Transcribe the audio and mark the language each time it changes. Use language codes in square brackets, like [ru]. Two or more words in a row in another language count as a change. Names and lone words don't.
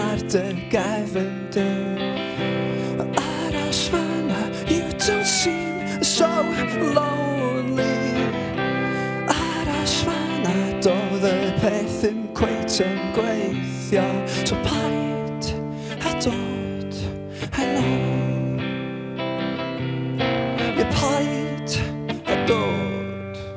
[cy] dy gefndir. Aros fanna, [en] you don't seem so lonely. [cy] Aros fanna, doedd y peth yn cweit yn gweithio. So paid a dod yn ôl. Ie, paid a dod.